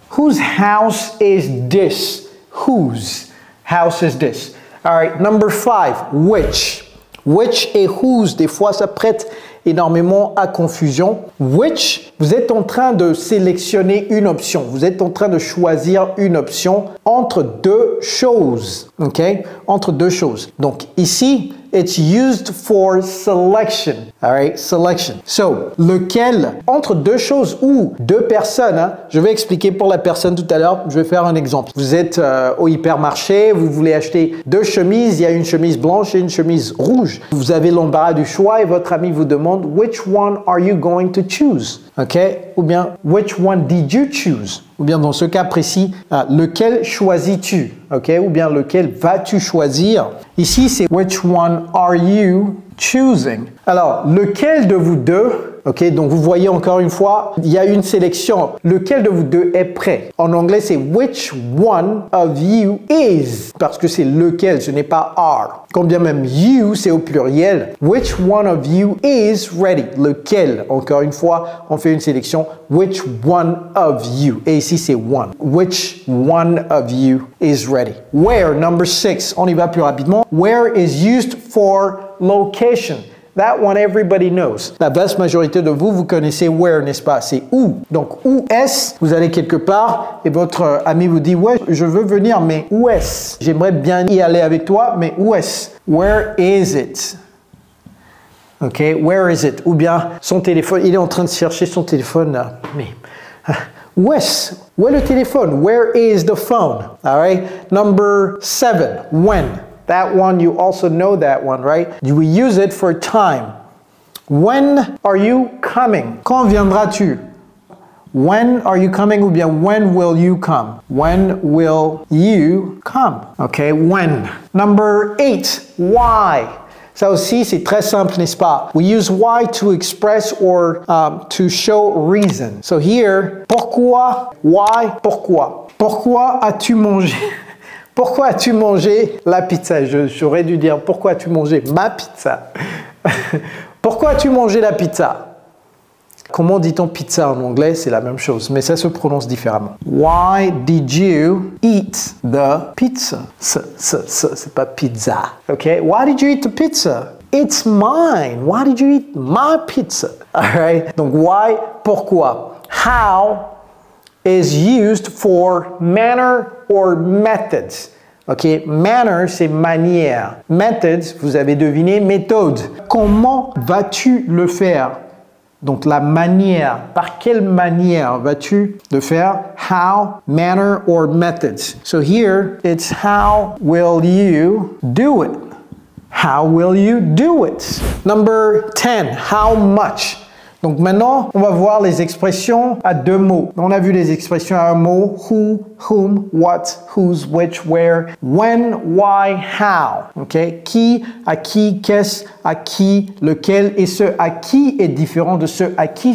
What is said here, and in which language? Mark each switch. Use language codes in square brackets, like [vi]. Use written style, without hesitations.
[en] Whose house is this? Whose house is this? All right, number 5, which. [fr] Which et whose, des fois, ça prête énormément à confusion. Which, vous êtes en train de sélectionner une option. Vous êtes en train de choisir une option entre deux choses. OK? Entre deux choses. Donc ici, [en] it's used for selection. All right? Selection. [fr] So, lequel, entre deux choses ou deux personnes, hein, je vais expliquer pour la personne tout à l'heure, je vais faire un exemple. Vous êtes au hypermarché, vous voulez acheter deux chemises, il y a une chemise blanche et une chemise rouge. Vous avez l'embarras du choix et votre ami vous demande [en] which one are you going to choose? OK? Ou bien which one did you choose? [fr] Ou bien dans ce cas précis, lequel choisis-tu? OK? Ou bien lequel vas-tu choisir? [en] Ici, c'est which one are you choosing? [fr] Alors, lequel de vous deux? OK, donc vous voyez encore une fois, il y a une sélection. Lequel de vous deux est prêt? En anglais, c'est [en] which one of you is, [fr] parce que c'est lequel, ce n'est pas are. Quand bien même you, c'est au pluriel. [en] Which one of you is ready? [fr] Lequel? Encore une fois, on fait une sélection. [en] Which one of you? Et ici, c'est one. Which one of you is ready? Where, number 6. [fr] On y va plus rapidement. [en] Where is used for location. That one everybody knows. [fr] La vaste majorité de vous, vous connaissez where, n'est-ce pas? C'est où. Donc, où est-ce? Vous allez quelque part et votre ami vous dit, ouais, je veux venir, mais où est-ce? J'aimerais bien y aller avec toi, mais où est-ce? [en] Where is it? [fr] OK, where is it? Ou bien son téléphone, il est en train de chercher son téléphone là. Mais où est-ce? Où est le téléphone? [en] Where is the phone? All right. Number 7, when? That one, you also know that one, right? We use it for time. When are you coming? [fr] Quand viendras-tu? [en] When are you coming? Ou bien when will you come? When will you come? Okay, when. Number 8, why? [fr] Ça aussi, c'est très simple, n'est-ce pas? [en] We use why to express or to show reason. So here, [fr] pourquoi? [en] Why? Pourquoi? [fr] Pourquoi as-tu mangé? Pourquoi as-tu mangé la pizza? J'aurais dû dire pourquoi as-tu mangé ma pizza? Pourquoi as-tu mangé la pizza? Comment dit-on pizza en anglais? C'est la même chose, mais ça se prononce différemment. [en] Why did you eat the pizza? C'est pas pizza. OK? Why did you eat the pizza? It's mine. Why did you eat my pizza? All right? [fr] Donc, why, pourquoi? [en] How is used for manner or methods. OK? Manner, c'est manière. [fr] Methods, vous avez deviné, méthode. Comment vas-tu le faire? Donc, la manière. Par quelle manière vas-tu le faire? [en] How, manner, or methods. So here, it's how will you do it? How will you do it? Number 10, how much? [fr] Donc maintenant, on va voir les expressions à deux mots. On a vu les expressions à un mot, who, whom, what, whose, which, where, when, why, how. OK? Qui, à qui, qu'est-ce, à qui, lequel, et ce à qui est différent de ce à qui.